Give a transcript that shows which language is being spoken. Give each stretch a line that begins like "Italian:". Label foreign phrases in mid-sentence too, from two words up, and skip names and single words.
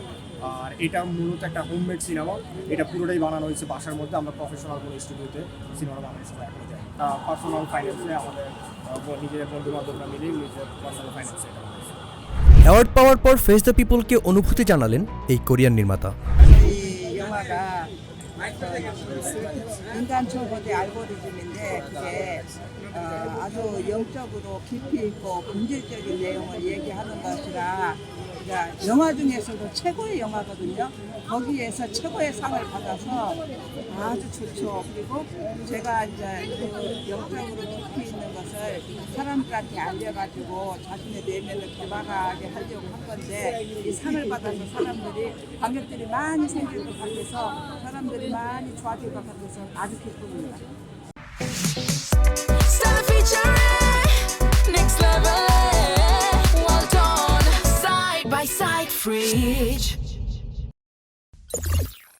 Bangla: আর এটা মূলত একটা হোমমেড সিনেমা, এটা পুরোটাই বানানো হয়েছে বাসার মধ্যে। আমরা প্রফেশনাল কোনো স্টুডিওতে সিনেমা বানানোর সময় এখন যাই
English: personal finance
Bangla: আমাদের নিজের বন্ধু বান্ধবরা মিলেই নিজের
English: personal finance
Bangla: এটা বানাইছে। অ্যাওয়ার্ড পাওয়ার পর ফেস দ্য পিপলকে অনুভূতি জানালেন এই কোরিয়ান নির্মাতা।
Korean: 이 영화가 인간 초보대 알고리즘인데 그게 아주 영적으로 깊이 있고 본질적인 내용을 얘기하는 것이라 영화 중에서도 최고의 영화거든요. 거기에서 최고의 상을 받아서 아주 좋죠. 그리고 제가 이제 그 영적으로 깊이 있는 것을 사람들한테 알려가지고 자신의 내면을 개방하게 하려고 한 건데, 이 상을 받아서 사람들이 관객들이 많이 생길 것 같아서 사람들이 많이 좋아질 것 같아서 아주 기쁩니다.
English: Next level, well done, side by side fridge.